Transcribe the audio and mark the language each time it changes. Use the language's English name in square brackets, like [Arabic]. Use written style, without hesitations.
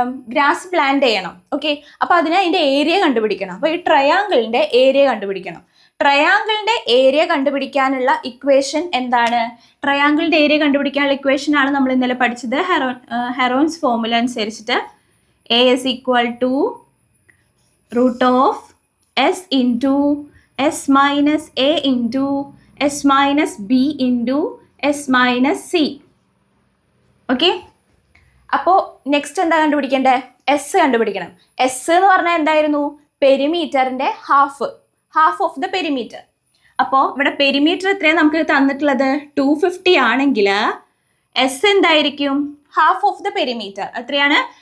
[Malayalam] Grass plant ചെയ്യണം. Okay, അപ്പോൾ അതിന് അതിൻ്റെ ഏരിയ കണ്ടുപിടിക്കണം. അപ്പോൾ ഈ ട്രയാങ്കിളിൻ്റെ ഏരിയ കണ്ടുപിടിക്കണം. ട്രയാങ്കിളിൻ്റെ ഏരിയ കണ്ടുപിടിക്കാനുള്ള ഇക്വേഷൻ എന്താണ്? ട്രയാങ്കിളിൻ്റെ ഏരിയ കണ്ടുപിടിക്കാനുള്ള ഇക്വേഷൻ ആണ് നമ്മൾ ഇന്നലെ പഠിച്ചത്. ഹെറോൺസ് ഫോർമുല അനുസരിച്ചിട്ട് [English] A is equal to √S into S minus A into S minus B into S minus C. [Malayalam] Okay, അപ്പോൾ നെക്സ്റ്റ് എന്താ കണ്ടുപിടിക്കേണ്ടത്? എസ് കണ്ടുപിടിക്കണം. എസ് എന്ന് പറഞ്ഞാൽ എന്തായിരുന്നു? പെരിമീറ്ററിൻ്റെ [English] Half of the perimeter. [Malayalam] അപ്പോൾ ഇവിടെ പെരിമീറ്റർ എത്രയാണ് നമുക്ക് തന്നിട്ടുള്ളത്? 250 ആണെങ്കിൽ എസ് എന്തായിരിക്കും? [English] Half of the perimeter. [Malayalam] എത്രയാണ്?